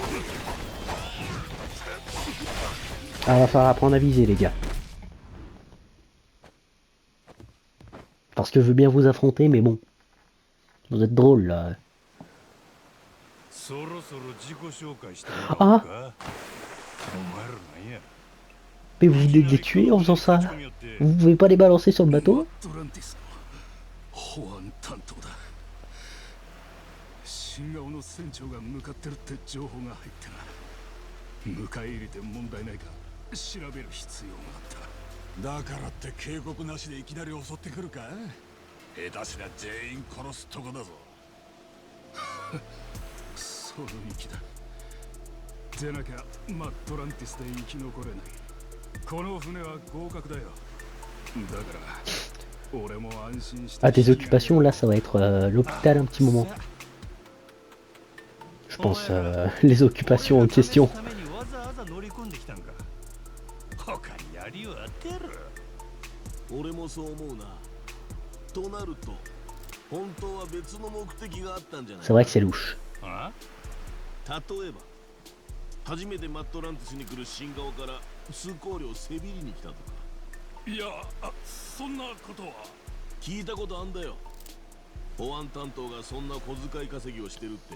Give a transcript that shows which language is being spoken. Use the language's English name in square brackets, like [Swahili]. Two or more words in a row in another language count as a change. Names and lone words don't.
[French] Ah, va falloir apprendre à viser, les gars. Parce que je veux bien vous affronter, mais bon. Vous êtes drôle, là. [Japanese] そろそろ自己紹介してもらおうか。お前らなんや。 [French] Mais vous venez de les tuer en faisant ça. Vous pouvez pas les balancer sur le bateau? [Japanese] トランティスの保安担当だ。新顔の船長が向かってるって情報が入ってな。迎え入れて問題ないか調べる必要があった。だからって警告なしでいきなり襲ってくるか。下手すりゃ全員殺すとこだぞ。その域だ。でなきゃマットランティスで生き残れない。この船は合格だよ。だから俺も安心して。 [French] Ah, tes occupations, là, ça va être l'hôpital un petit moment. Je pense les occupations en question. [Japanese] 俺もそう思うな。となると本当は別の目的があったんじゃない。 [French] C'est vrai que c'est louche. [Japanese] 例えば初めてマットランティスに来る新顔から通行料せびりに来たとか。いや、そんなことは聞いたことあんだよ。保安担当がそんな小遣い稼ぎをしてるって。